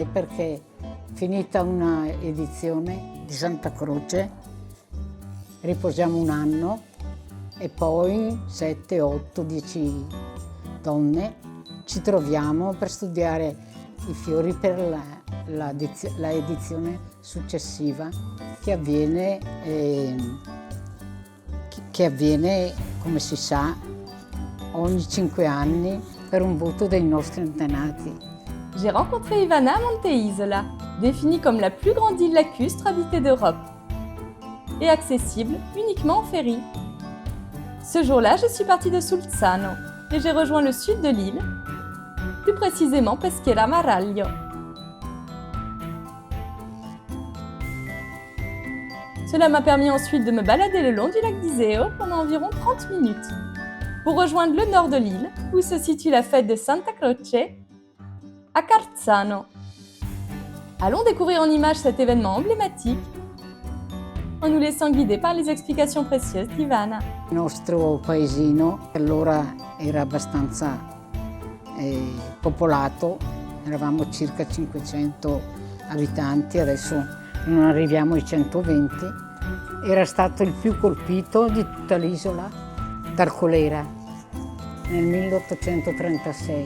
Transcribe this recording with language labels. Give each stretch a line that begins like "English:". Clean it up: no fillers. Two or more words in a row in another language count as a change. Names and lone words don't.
Italian: perché finita una edizione di Santa Croce riposiamo un anno e poi 7, 8, 10 donne ci troviamo per studiare i fiori per la edizione successiva che avviene, come si sa, ogni 5 anni per un voto dei nostri antenati.
French: J'ai rencontré Ivana à Monte Isola, définie comme la plus grande île lacustre habitée d'Europe et accessible uniquement en ferry. Ce jour-là, je suis partie de Sulzano et j'ai rejoint le sud de l'île, plus précisément Peschiera Maraglio. Cela m'a permis ensuite de me balader le long du lac d'Iseo pendant environ 30 minutes, pour rejoindre le nord de l'île, où se situe la fête de Santa Croce, à Carzano. Allons découvrir en images cet événement emblématique, en nous laissant guider par les explications précieuses d'Ivana.
Italian: Il nostro paesino allora era abbastanza popolato, eravamo circa 500 abitanti, adesso non arriviamo ai 120. Era stato il più colpito di tutta l'isola dal colera nel 1836.